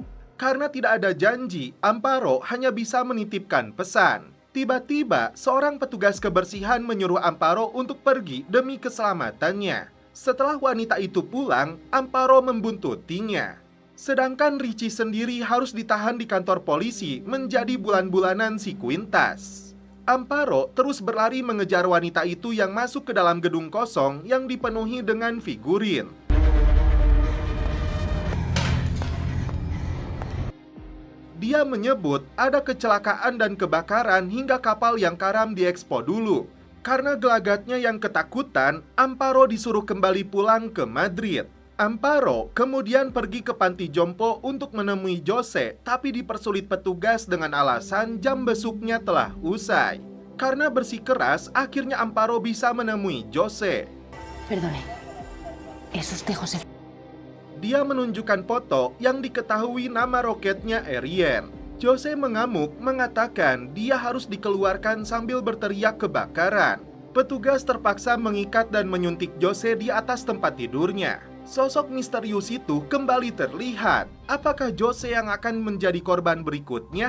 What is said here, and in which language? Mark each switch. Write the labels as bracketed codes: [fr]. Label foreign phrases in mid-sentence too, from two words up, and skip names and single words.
[id] Karena tidak ada janji, Amparo hanya bisa menitipkan pesan. Tiba-tiba, seorang petugas kebersihan menyuruh Amparo untuk pergi demi keselamatannya. Setelah wanita itu pulang, Amparo membuntutinya. Sedangkan Richie sendiri harus ditahan di kantor polisi menjadi bulan-bulanan si Quintas. Amparo terus berlari mengejar wanita itu yang masuk ke dalam gedung kosong yang dipenuhi dengan figurin. Dia menyebut ada kecelakaan dan kebakaran hingga kapal yang karam diekspor dulu. Karena gelagatnya yang ketakutan, Amparo disuruh kembali pulang ke Madrid. Amparo kemudian pergi ke panti jompo untuk menemui Jose, tapi dipersulit petugas dengan alasan jam besuknya telah usai. Karena bersikeras, akhirnya Amparo bisa menemui Jose. [es] Perdone, ¿es usted José? [id] Dia menunjukkan foto yang diketahui nama roketnya Ariane. Jose mengamuk mengatakan dia harus dikeluarkan sambil berteriak kebakaran. Petugas terpaksa mengikat dan menyuntik Jose di atas tempat tidurnya. Sosok misterius itu kembali terlihat. Apakah Jose yang akan menjadi korban berikutnya?